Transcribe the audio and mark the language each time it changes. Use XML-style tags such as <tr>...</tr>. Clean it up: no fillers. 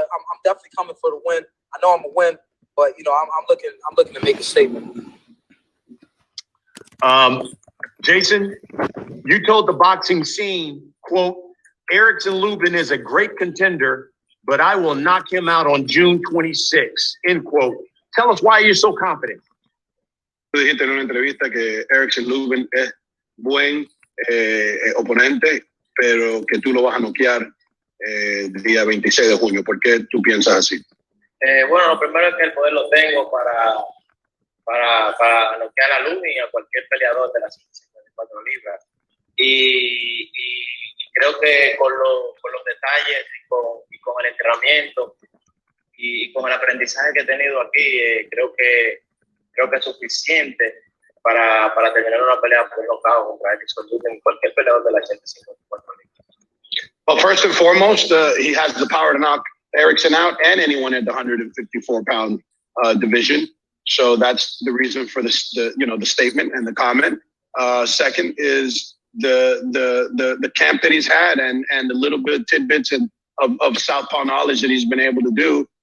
<en>I'm definitely coming for the win. I know I'm a win, but I'm looking to make a statement. Jason, you told the boxing scene, quote, Erickson LUBIN is a great contender, but I will knock him out on June 26th, end quote. Tell us why you're so confident.</en> <es>Tú dijiste en una entrevista que Erickson LUBIN es buen oponente, pero que tú lo vas a noquear el día 26 de junio. ¿Por qué tú piensas así? Bueno, lo primero es que el poder lo tengo para noquear a Lubin y a cualquier peleador de las 154 libras. Y creo que con los detalles y con el entrenamiento y con el aprendizaje que he tenido aquí, creo que es suficiente para terminar una pelea por nocaut contra Erickson LUBIN, cualquier peleador de la 154 libras.</es> <en>Well, first and foremost, he has the power to knock Erickson out and anyone at the 154-pound division. So that's the reason for the statement and the comment. Second is the camp that he's had and the little bit of tidbits of southpaw knowledge that he's been able to do.</en>